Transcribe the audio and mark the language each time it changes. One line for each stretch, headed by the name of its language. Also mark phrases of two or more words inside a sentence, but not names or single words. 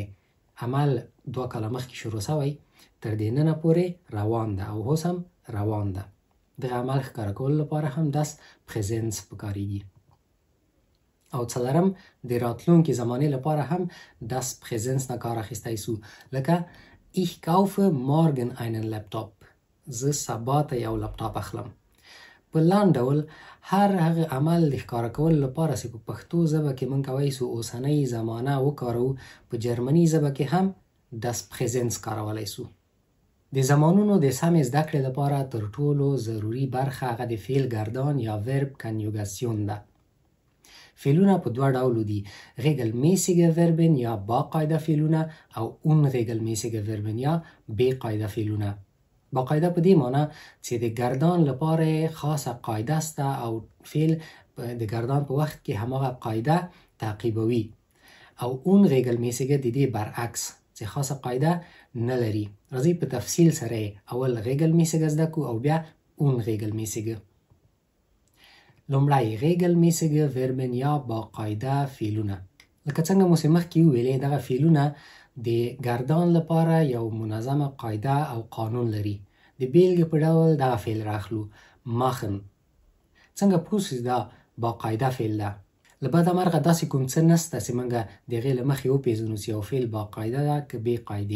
Pashto: عمل 2 کاله مخکې شروع شوی، تر دې ننه پورې روان ده او اوس هم روان ده. دغه عمل ښکاره کولو لپاره هم
German: das Präsens
Pashto: پکارېږي. او څلورم د راتلونکي زمانې لپاره هم
German: das Präsens
Pashto: نه کار اخیستی سو، لکه
German: ich kaufe morgen einen Laptop.
Pashto: زه سبا ته یو لپټاپ اخلم. په لاندې ډول هر هغه عمل د ښکاره کولو لپاره چې په پښتو ژبه کې موږ کولی سو اوسنۍ زمانه وکاروو، په جرمني ژبه کې هم
German: das Präsens
Pashto: کارولی سو. د زمانونو د سمې زده کړې لپاره تر ټولو ضروري برخه هغه د فعل گردان یا ورب کنیوګاسیون ده. فعلونه په 2 ډولو دي،
German: regelmäßige Verben
Pashto: یا باقاعده فعلونه او
German: unregelmäßige Verben
Pashto: یا بې قاعده فعلونه. باقاعده په دې معنی چې د گردان لپاره خاصه قاعده سته او فعل د گردان په وخت کې هماغه قاعده تعقیبوي. او unregelmäßige د دې برعکس چې خاصه قاعده نه لري. راځي په تفصیل سره اول regelmäßige زده کو او بیا unregelmäßige. لومړی
German: regelmäßige Verben
Pashto: یا باقاعده فعلونه. لکه څنګه مو مخکې ویلې، دغه فعلونه د گردان لپاره یو منظمه قاعده او قانون لري. د بیلګې په ډول دغه فعل راخلو، machen. څنګه پوه سئ دا باقاعده فعل ده؟ له بده مرغه داسې کوم څه نشته چې موږ د هغې له مخې وپېژنو چې یو فعل باقاعده ده که بې قاعدې.